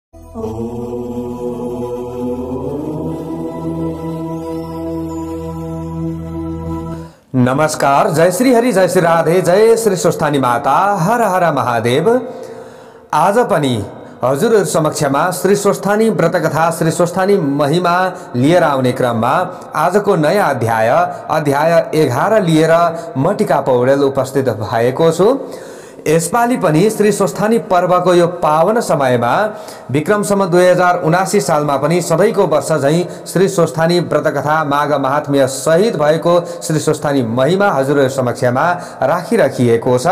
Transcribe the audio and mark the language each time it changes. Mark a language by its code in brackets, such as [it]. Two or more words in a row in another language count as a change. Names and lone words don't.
[ne] नमस्कार, जय श्री हरि, जय श्री राधे, जय श्री स्वस्थानी माता, हर हर महादेव। आज पनि हजुरहरु समक्षमा श्री स्वस्थानी व्रत कथा, श्री स्वस्थानी महिमा लिएर आउने क्रममा आजको नयाँ अध्याय 11 लिएर म टिका पौडेल उपस्थित भएको छु। यसपालि पनि श्री स्वस्थानी पर्वको यो पावन समयमा विक्रम सम्वत 2079 सालमा पनि सधैँको वर्ष झैं श्री स्वस्थानी व्रत कथा माघ महात्म्य सहित भएको श्री स्वस्थानी महिमा हजुरहरु समक्षमा राखिराखिएको छ।